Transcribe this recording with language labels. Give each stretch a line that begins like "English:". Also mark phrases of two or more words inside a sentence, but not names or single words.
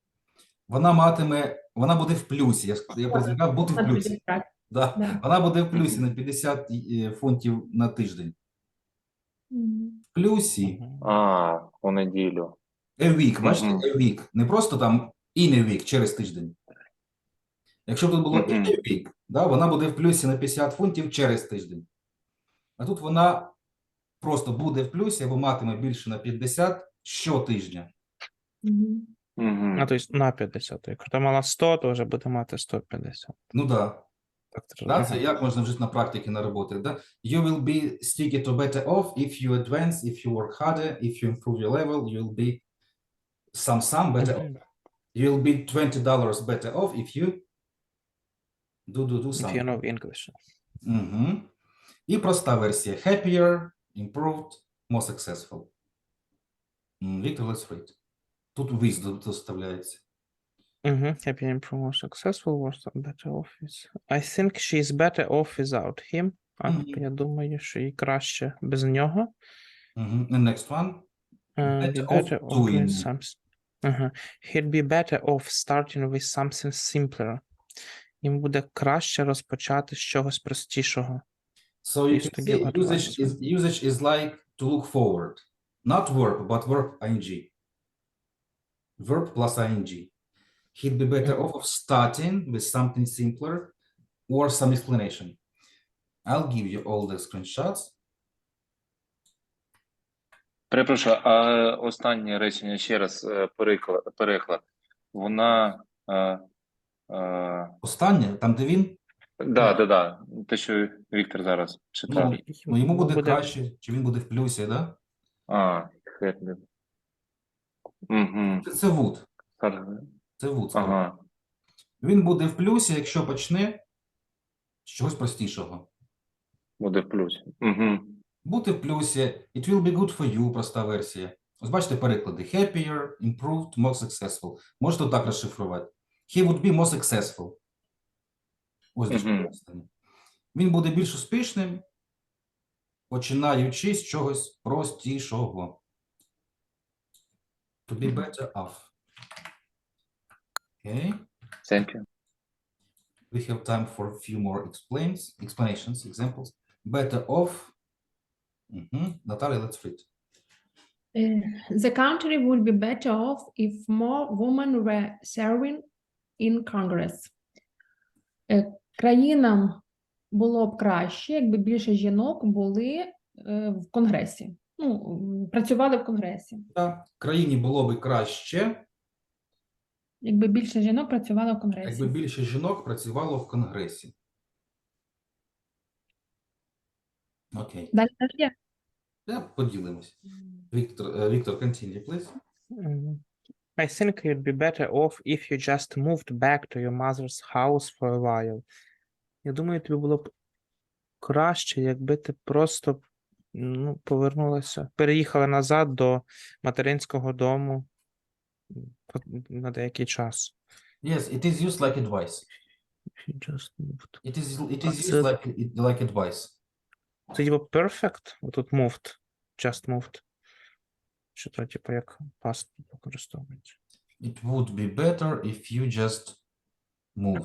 Ukrainian: Вона буде в плюсі. Я призначав бути в плюсі. Да. Да. Вона буде в плюсі на 50 фунтів на тиждень. Мгм. В плюсі У неділю.
English: a week,
Ukrainian: бачите, Мгм.
English: a week.
Ukrainian: Не просто там
English: in a week,
Ukrainian: через тиждень. Якщо б тут було in Мгм.
English: a week,
Ukrainian: да, вона буде в плюсі на 50 фунтів через тиждень. А тут вона просто буде в плюсі або матиме більше на 50 щотижня. Мгм. Мгм.
Russian: То есть на 50.
Ukrainian: Якщо ти мала 100, то вже буде мати 150. Ну да. Так, Да, це як можна вжити на практиці на роботі, да?
English: You will be sticky to better off if you advance, if you work harder, if you improve your level, you'll be some better off. You'll be $20 better off if you do If some. you know English.
Ukrainian: Угу. І проста версія.
English: Happier, improved, more successful. Victor, let's read. Тут with доставляється. Happy and more successful was better off with. I think she's better off without him.
Ukrainian: Я думаю, що їй краще без нього.
English: And next one. Be Better better off off with doing. something. He'd be better off starting with something simpler. Їм буде краще розпочати з чогось простішого. So you
Ukrainian: Ніж
English: can
Ukrainian: тоді
English: see
Ukrainian: готуватися.
English: usage is like to look forward. Not verb, but verb ing. Verb plus ing. He'd be better off of starting with something simpler or some explanation. I'll give you all the screenshots.
Ukrainian: Перепрошую, а останнє речення ще раз переклад. Вона. Останнє, там де він, Да. Те, що Віктор зараз читав. ну йому буде краще, чи він буде в плюсі, да? Хедлі. Угу. Це would. Це would. Ага. Він буде в плюсі, якщо почне з чогось простішого. Буде в плюсі. Угу. Бути в плюсі,
English: it will be good for you,
Ukrainian: проста версія. Ось бачите переклади.
English: Happier, improved, more successful.
Ukrainian: Можете так розшифрувати.
English: He would be more successful.
Ukrainian: Ось де що останнє. Він буде більш успішним, починаючи з чогось простішого.
English: To be better off. Okay. Thank you. We have time for a few more explanations, examples. Better off. Natalia, let's read. The country would be better off if more women were serving in Congress.
Ukrainian: Країнам було б краще, якби більше жінок були в Конгресі. Ну, працювали в Конгресі. Так, країні було би краще, Якби більше жінок працювало в Конгресі. якби більше жінок працювало в Конгресі. Окей. Далі є? Поділимось.
English: Victor, continue, please. I think you'd be better off if you just moved back to your mother's house for a while.
Ukrainian: Я думаю, тобі було б краще, якби ти просто повернулася, переїхала назад до материнського дому на деякий час.
English: Yes, it is used like advice. If you just moved. It is used like advice.
Ukrainian: Це типу perfect, отут moved,
English: just moved.
Ukrainian: Що то, типу, як past використовується.
English: It would be better if you just moved.